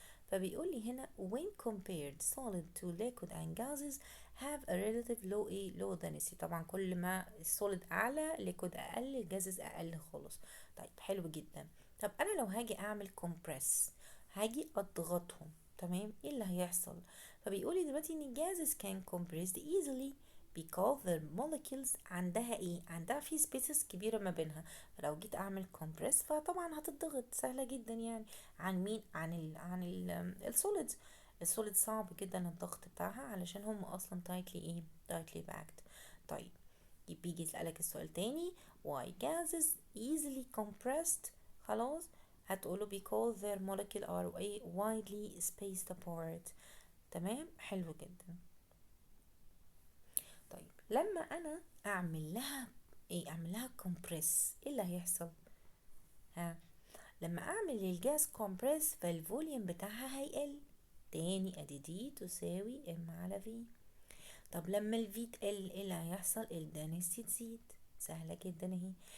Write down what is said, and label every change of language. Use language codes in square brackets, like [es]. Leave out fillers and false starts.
[ar] فبيقول لي هنا [en] when compared solid to liquid and gases have a relative low density. [ar] طبعا كل ما السوليد اعلى liquid اقل الجازز اقل خالص. طيب حلو جدا. طب انا لو هاجي اعمل compress، هاجي اضغطهم، تمام، ايه اللي هيحصل؟ فبيقولي دلوقتي ان الجازز [en] can compressed easily because the molecules [ar] عندها في spaces كبيرة ما بينها. فلو جيت اعمل compress فطبعا هتضغط سهلة جدا يعني. عن مين؟ عن السوليدز. السوليد صعب جدا الضغط بتاعها علشان هم اصلا [en] tightly packed. [ar] طيب بيجي يسألك السؤال تاني [en] why gases easily compressed. [ar] خلاص، هتقوله [en] because their molecule are widely spaced apart. [ar] تمام، حلو جدا. طيب لما انا اعمل لها compress، ايه اللي هيحصل؟ ها، لما اعمل الجاز compress فالفوليوم بتاعها هيقل. تاني ادي دي تساوي ام على في. طب لما الفي تقل ايه اللي هيحصل؟ الدنسيتي تزيد. سهلة جدا اهي.